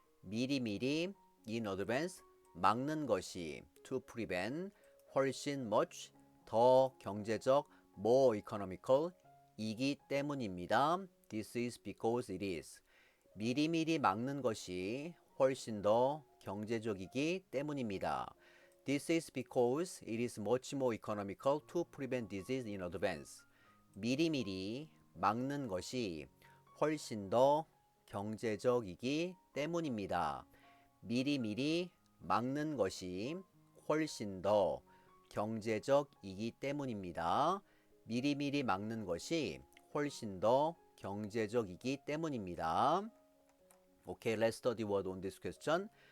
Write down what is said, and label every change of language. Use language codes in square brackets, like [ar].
[ko] 미리미리 [en] in advance [ko] 막는 것이 [en] to prevent [ko] 훨씬 [en] much [ko] 더 경제적 [en] more economical [ko] 이기 때문입니다. [en] This is because it is. [ko] 미리미리 막는 것이 훨씬 더 경제적이기 때문입니다. [en] This is because it is much more economical to prevent disease in advance. [ko] 미리미리 막는 것이 훨씬 더 경제적이기 때문입니다. 미리미리 막는 것이 훨씬 더 경제적이기 때문입니다. 미리미리 막는 것이 훨씬 더 경제적이기 때문입니다. [en] Okay, let's study word on this question.